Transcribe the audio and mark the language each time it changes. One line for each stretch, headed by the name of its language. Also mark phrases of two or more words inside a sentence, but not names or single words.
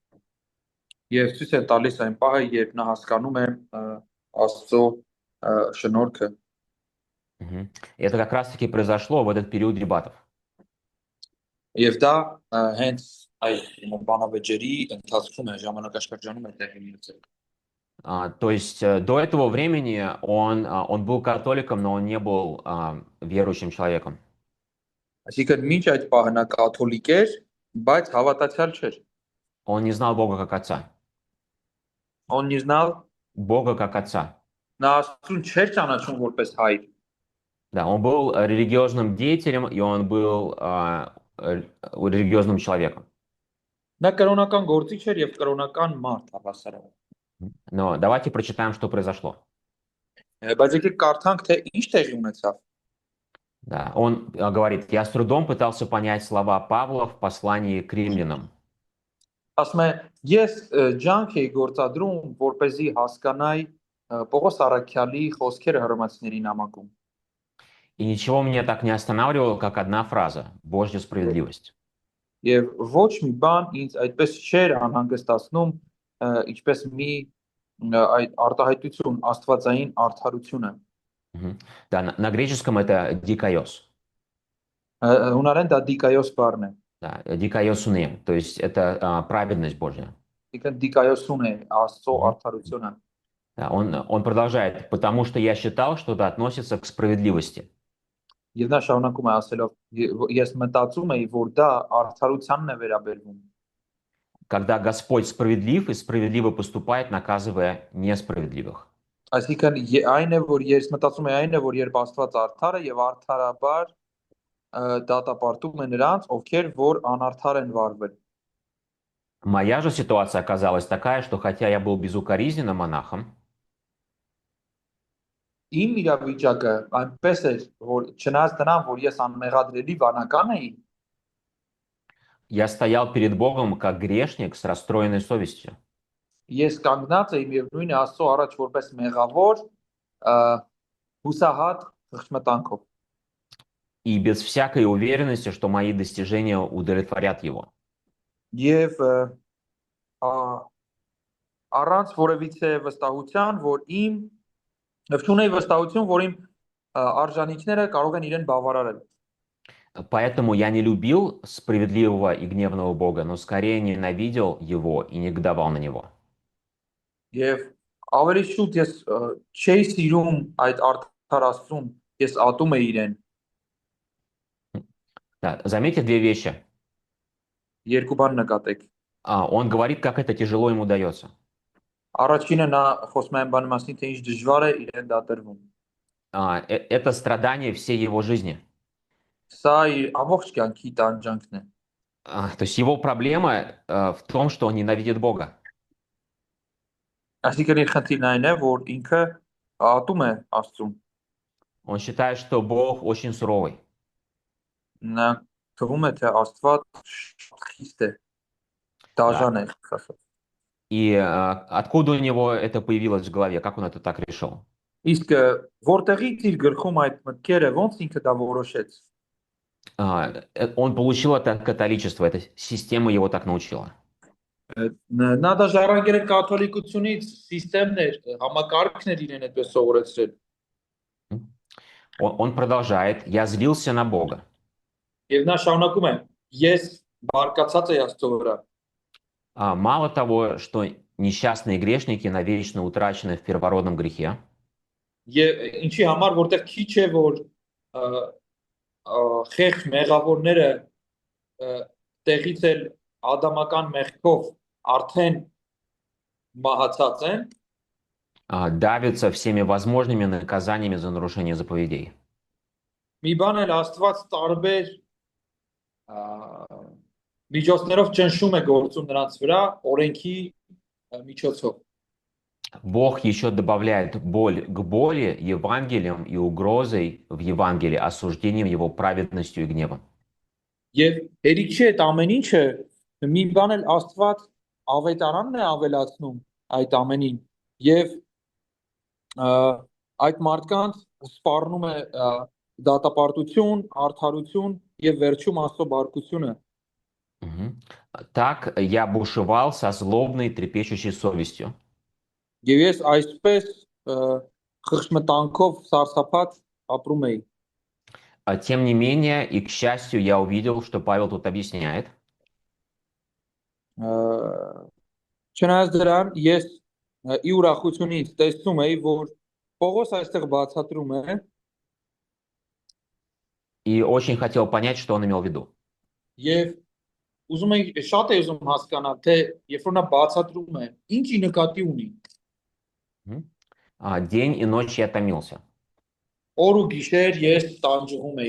Armenian: Եվ ցույց են տալիս այն պահը, երբ նա հասկանում է Աստծո շնորհքը։ Мгм.
Russian: И это как раз-таки произошло в этот период дебатов.
Armenian: Եվ դա հենց այդ բանավեճերի ընթացքում է ժամանակաշրջանում է տեղի ունեցել։
Russian: То есть до этого времени он был католиком, но он не был верующим человеком.
Armenian: Այսինքն մինչ այդ պահը նա կաթոլիկ էր, բայց հավատացյալ չէր։
Russian: Он не знал Бога как Отца. Он не знал Бога как Отца.
Armenian: նա Աստծուն չէր ճանաչում որպես հայր։
Russian: Да, он был религиозным деятелем, и он был религиозным человеком.
Armenian: Նա կրոնական գործիչ էր եւ կրոնական մարդ հավասարը։
Russian: Но давайте прочитаем, что произошло.
Armenian: Բայց եկեք կարդանք, թե ինչ տեղի ունեցավ։
Russian: Да, он говорит, я с трудом пытался понять слова Павла в послании к римлянам.
Armenian: Ասում է, ես ջանք էի գործադրում, որպեսզի հասկանայի Պողոս առաքյալի խոսքերը հռոմեացիների նամակում։
Russian: И ничего меня так не останавливало, как одна фраза «Божья справедливость».
Armenian: Եվ ոչ մի բան ինձ այդպես չէր անհանգստացնում, ինչպես մի այդ արտահայտություն աստվածային արդարությունը։
Russian: Да, на греческом это «дикайос».
Armenian: Հունարեն դա դիկայոս բառն է։
Russian: Да, «дикайосуне», то есть это праведность Божья.
Armenian: Այսինքն դիկայոսուն է Աստծո արդարությունը։
Russian: Да, он продолжает, потому что я считал, что это относится к справедливости.
Armenian: Եվ նա շարունակում է ասելով, ես մտածում էի, որ դա արդարությանն է վերաբերվում։
Russian: Когда Господь справедлив и справедливо поступает, наказывая несправедливых.
Armenian: Այսինքն այն է, որ ես մտածում եմ այն է, որ երբ Աստված արդար է եւ արդարաբար դատապարտում է նրանց, ովքեր որ անարդար են վարվել։
Russian: Моя же ситуация оказалась такая, что хотя я был безукоризненным монахом,
Armenian: Իմ իրավիճակը այնպես էր, որ չնայած դրան, որ ես անմեղադրելի վանական էի,
Russian: я стоял перед Богом как грешник с расстроенной совестью.
Armenian: ես կանգնած էի միևնույն է Աստծո առաջ որպես մեղավոր, հուսահատ խղճմտանքով։
Russian: И без всякой уверенности, что мои достижения удовлетворят его.
Armenian: Եվ առանց որևիցե վստահության, որ իմ չունեի վստահություն, որ իմ արժանինքները կարող են իրեն բավարարել։
Russian: Поэтому я не любил справедливого и гневного Бога, но скорее ненавидел его и негодовал на него.
Armenian: Եվ ավելի շուտ ես չէի սիրում այդ արդար Աստծուն, ես ատում էի իրեն։
Russian: Да, заметьте две вещи.
Armenian: Երկու բան нկատեք։
Russian: Он говорит, как это тяжело ему дается.
Armenian: Առաջինը նա խոսում է այն баны մասին, թե ինչ դժվար է իրեն դատերվում։
Russian: Это страдание всей его жизни.
Armenian: Սա իր ամբողջ կյանքի տանջանքն է։
Russian: То есть его проблема в том, что он ненавидит Бога.
Armenian: Այսինքն իր խնդիրն այն է, որ ինքը ատում է Աստծուն։
Russian: Он считает, что Бог очень суровый.
Armenian: Նա թվում է, թե Աստված խիստ է։ Դաժան է ասած։
Russian: И откуда у него это появилось в голове? Как он это так решил?
Armenian: Իսկ որտեղից իր գլխում այդ մտքերը ոնց ինքը դա որոշեց։
Russian: Он получил это от католичества, эта система его так научила.
Armenian: Նա դա ժառանգել է կաթոլիկությունից, սիստեմներ, համակարգներ իրեն այդպես սովորեցրել։
Russian: Он продолжает. Я злился на Бога.
Armenian: Եվ նա շարունակում է. Ես բարկացած եմ Աստծո վրա։
Russian: Мало того, что несчастные грешники навечно утрачены в первородном грехе,
Armenian: Եվ ինչի համար որտեղ քիչ է որ խեղ մեղավորները տեղից էլ ադամական մեղքով արդեն մահացած են,
Russian: давится всеми возможными наказаниями за нарушение заповедей.
Armenian: մի բան էլ Աստված տարբեր միջոցներով ճնշում է գործում նրանց վրա օրենքի միջոցով։
Russian: Бог еще добавляет боль к боли Евангелием и угрозой в Евангелии, осуждением его праведностью и гневом.
Armenian: Եվ հերիք չի այդ ամեն ինչը մի բան էլ Աստված ավետարանն է ավելացնում այդ ամենին եւ այդ մարդկանց սպառնում է դատապարտություն, արդարություն եւ վերջում Աստծո բարկությունը։
Russian: Так я бушевал со злобной, трепещущей совестью.
Armenian: Եվ ես այսպես խղճմտանքով սարսափած ապրում էի։
Russian: Тем не менее, и к счастью, я увидел, что Павел тут объясняет.
Armenian: Չնայած դրան ես ի ուրախությունից տեսնում էի, որ Պողոս այստեղ բացատրում է
Russian: И очень хотел понять, что он имел в виду.
Armenian: եւ ուզում էի շատ էի ուզում հասկանալ, թե երբ որ նա բացատրում է, ինչի նկատի ունի։
Russian: День и ночь я томился.
Armenian: Օր ու գիշեր ես տանջվում էի։